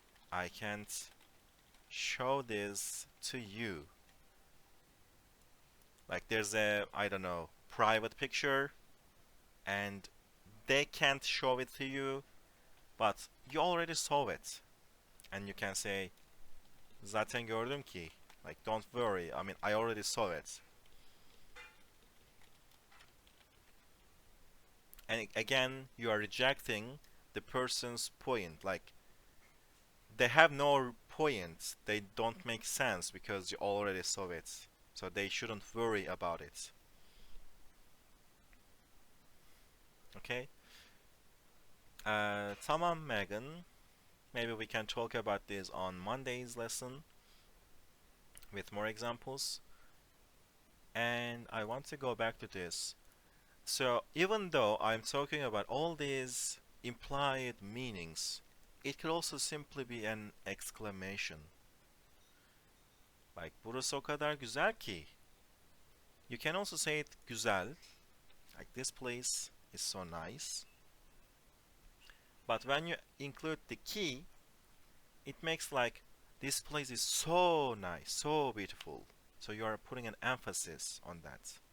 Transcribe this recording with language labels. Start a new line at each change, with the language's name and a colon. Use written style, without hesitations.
English: I can't show this to you. Like, there's a, I don't know, private picture, and they can't show it to you, but you already saw it. And you can say,
Turkish: zaten gördüm ki.
English: Like, don't worry, I mean, I already saw it. And again, you are rejecting the person's point. Like, they have no point. They don't make sense because you already saw it. So they shouldn't worry about it. Okay? Tamam, Megan. Maybe we can talk about this on Monday's lesson with more examples. And I want to go back to this. So even though I'm talking about all these implied meanings, it could also simply be an exclamation.
Turkish: Like, burası o kadar güzel ki.
English: You can also say it güzel. Like, this place is so nice. But when you include the ki, it makes like This place is so nice, so beautiful. So you are putting an emphasis on that.